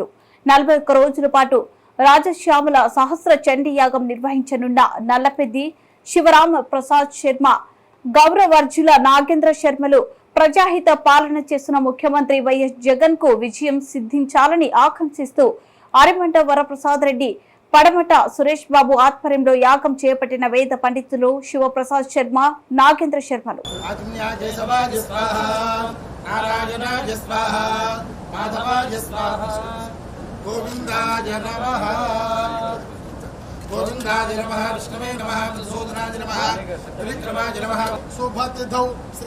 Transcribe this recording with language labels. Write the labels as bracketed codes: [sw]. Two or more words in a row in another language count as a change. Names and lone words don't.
[te] 41 రోజుల పాటు రాజశ్యామల సహస్ర చండీయాగం నిర్వహించనున్న నల్లపెద్ది శివరామ ప్రసాద్ శర్మ, గౌరవర్జుల నాగేంద్ర శర్మలు ప్రజాహిత పాలన చేస్తున్న ముఖ్యమంత్రి వైఎస్ జగన్ కు విజయం సిద్ధించాలని ఆకాంక్షిస్తూ అరిమంట వరప్రసాద్ రెడ్డి, పడమట సురేష్ బాబు ఆధ్వర్యంలో యాగం చేపట్టిన వేద పండితులు శివప్రసాద్ శర్మ, నాగేంద్ర శర్మలు. [sa] गोविंदाय नमः विष्णवे नमः मधुसूदनाय नमः त्रिविक्रमाय नमः शुभतिथौ श्री